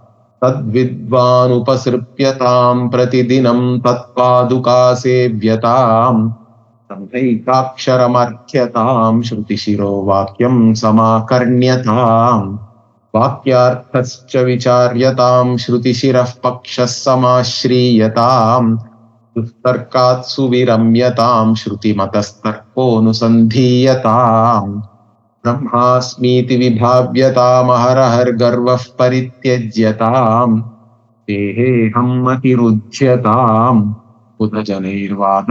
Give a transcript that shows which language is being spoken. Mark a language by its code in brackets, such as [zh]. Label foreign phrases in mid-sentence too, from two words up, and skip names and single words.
[sa] तद्विद्वानुपसृप्यतां प्रतिदिनं तत्पादुका सेव्यतां ब्रह्मैकाक्षरमर्थ्यतां श्रुतिशिरो वाक्यं समाकर्ण्यताम् वाक्यार्थश्च विचार्यतां श्रुतिशिरः पक्षः समाश्रीयताम् दुस्तर्कात् सुविरम्यतां श्रुतिमतस्तर्कोऽनुसन्धीयताम् ब्रह्मास्मीति विभाव्यतामहरहर्गर्वः परित्यज्यताम् देहेऽहम् मतिरुच्यताम् बुधजनैर्वादः